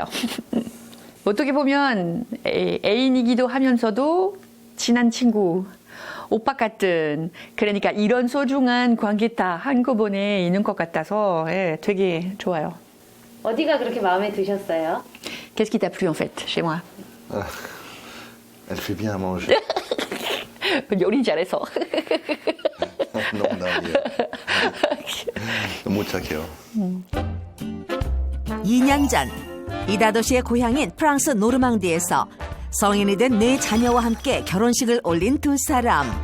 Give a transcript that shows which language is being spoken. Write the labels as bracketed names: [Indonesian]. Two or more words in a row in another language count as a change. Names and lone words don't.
[Korean] 어떻게 보면 애인이기도 하면서도 친한 친구, 오빠 같은, 그러니까 이런 소중한 관계 다 한꺼번에 있는 것 같아서 되게 좋아요. 어디가 그렇게 마음에 드셨어요? [French] Qu'est-ce qui t'a plu en fait chez moi? Elle fait bien à manger. [Korean] 요리 잘해서. 농담이에요. 너무 착해요. 2년 전 이다도 씨의 고향인 프랑스 노르망디에서 성인이 된 네 자녀와 함께 결혼식을 올린 두 사람.